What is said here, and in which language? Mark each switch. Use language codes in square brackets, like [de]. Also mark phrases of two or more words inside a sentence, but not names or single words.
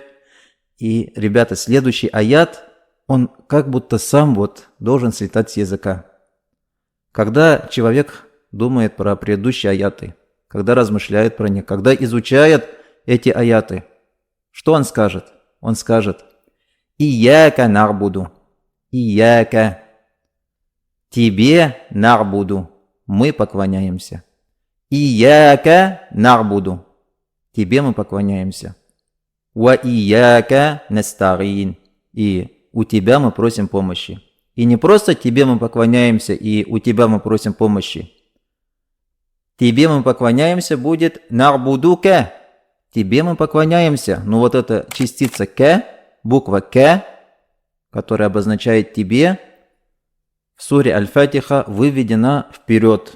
[ru] И, ребята, следующий аят, он как будто сам должен слетать с языка. Когда человек думает про предыдущие аяты, когда размышляет про них, когда изучает эти аяты, что он скажет? Он скажет: [ar] «إياك نعبد». Ияка. [ru] Тебе на'буду. Мы поклоняемся. [ar] إياك نعبد. [ru] Тебе мы поклоняемся. [ar] وإياك نستعين. [ru] И у тебя мы просим помощи. И не просто тебе мы поклоняемся, и у тебя мы просим помощи. Тебе мы поклоняемся будет на'будука. Тебе мы поклоняемся. Ну вот эта частица к, буква к, которая обозначает тебе, в суре Аль-Фатиха выведена вперед.